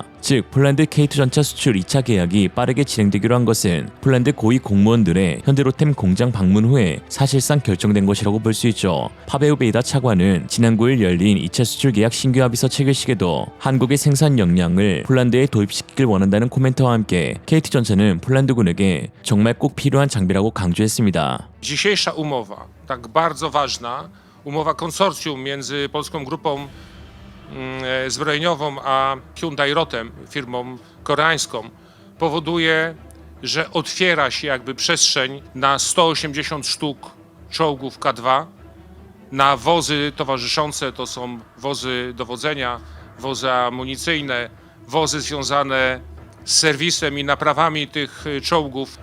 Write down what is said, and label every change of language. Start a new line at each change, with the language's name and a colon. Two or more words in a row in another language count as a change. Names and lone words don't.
Korean: 즉 폴란드 K2 전차 수출 2차 계약이 빠르게 진행되기로 한 것은 폴란드 고위 공무원들의 현대로템 공장 방문 후에 사실상 결정된 것이라고 볼 수 있죠. 파베우 베이다 차관은 지난 9일 열린 2차 수출 계약 신규 합의서 체결식에도 한국의 생산 역량을 폴란드에 도입시키길 원한다는 코멘트와 함께 K2 전차는 폴란드군에게 정말 꼭 필요한 장비라고 강조했습니다.
Polish: Dzisiejsza umowa, tak bardzo ważna, umowa konsorcjum między Polską Grupą Zbrojeniową a Hyundai Rotem, firmą koreańską, powoduje, że otwiera się jakby przestrzeń na 180 sztuk czołgów K2, na wozy towarzyszące, to są wozy dowodzenia, wozy amunicyjne, wozy związane z serwisem i naprawami tych czołgów.